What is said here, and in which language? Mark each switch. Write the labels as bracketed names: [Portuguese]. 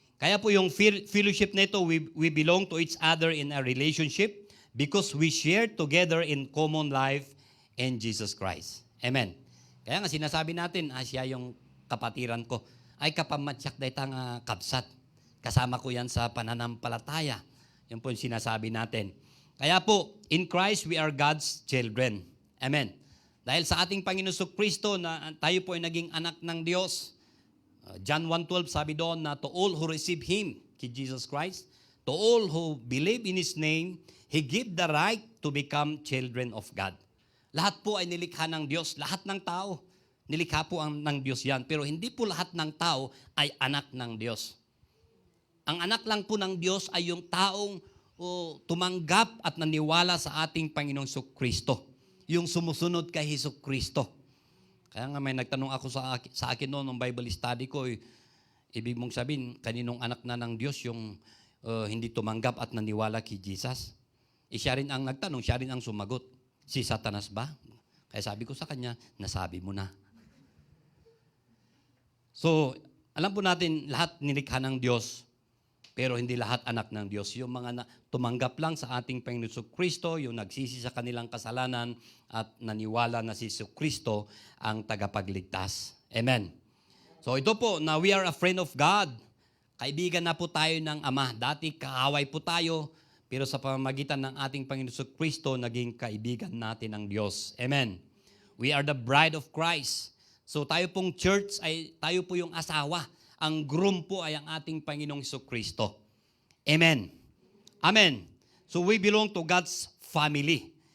[Filipino] Kaya po yung fellowship na ito, [English] we belong to each other in a relationship because we share together in common life in Jesus Christ. [Filipino] Amen. Kaya nga sinasabi natin, siya yung kapatiran ko. Ay kapamatsak dahi tang kapsat. Kasama ko yan sa pananampalataya. Yan po yung sinasabi natin. Kaya po, [English] in Christ, we are God's children. Amen. [Filipino] Dahil sa ating Panginoon Kristo na tayo po ay naging anak ng Diyos. [English] John 1:12 [Filipino] sabi doon na [English] to all who receive Him, [Filipino] kay Jesus Christ, [English] to all who believe in His name, He give the right to become children of God. [Filipino] Lahat po ay nilikha ng Diyos. Lahat ng tao, nilikha po ng Diyos yan. Pero hindi po lahat ng tao ay anak ng Diyos. Ang anak lang po ng Diyos ay yung taong tumanggap at naniwala sa ating Panginoong Kristo. Yung sumusunod kay Hesus Kristo. Kaya nga may nagtanong ako sa akin noon, nung Bible study ko, ibig mong sabihin, kaninong anak na ng Diyos yung hindi tumanggap at naniwala kay Jesus? Siya rin ang nagtanong, siya rin ang sumagot. Si Satanas ba? Kaya sabi ko sa kanya, nasabi mo na. So, alam po natin, lahat nilikha ng Diyos, pero hindi lahat anak ng Diyos. Yung mga tumanggap lang sa ating Panginoon Kristo, yung nagsisi sa kanilang kasalanan at naniwala na si Kristo ang tagapagligtas. Amen. So ito po, na [English] we are a friend of God. [Filipino] Kaibigan na po tayo ng Ama. Dati kaaway po tayo, pero sa pamamagitan ng ating Panginoon Kristo, naging kaibigan natin ng Diyos. Amen. [English] We are the bride of Christ. [Filipino] So tayo pong church, ay tayo po yung asawa. Ang groom po ay ang ating Panginoong Kristo. Amen. Amen. [English] So we belong to God's family.